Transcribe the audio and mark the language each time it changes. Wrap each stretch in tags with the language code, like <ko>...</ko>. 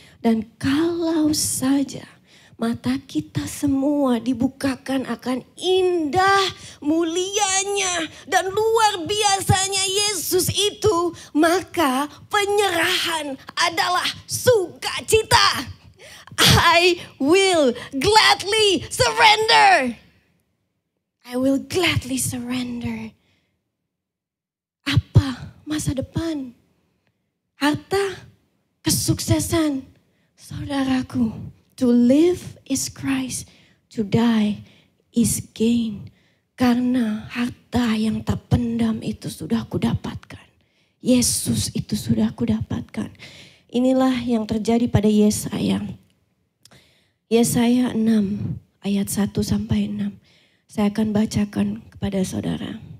<id>Dan kalau saja mata kita semua dibukakan akan indah, mulianya, dan luar biasanya Yesus itu, maka penyerahan adalah sukacita.</id> <en>I will gladly surrender. I will gladly surrender.</en> <id>Apa masa depan? Harta, kesuksesan, saudaraku.</id> <en>To live is Christ, to die is gain.</en> <id>Karena harta yang terpendam itu sudah kudapatkan. Yesus itu sudah kudapatkan. Inilah yang terjadi pada Yesaya. Yesaya 6 ayat 1 sampai 6. Saya akan bacakan kepada saudara.</id>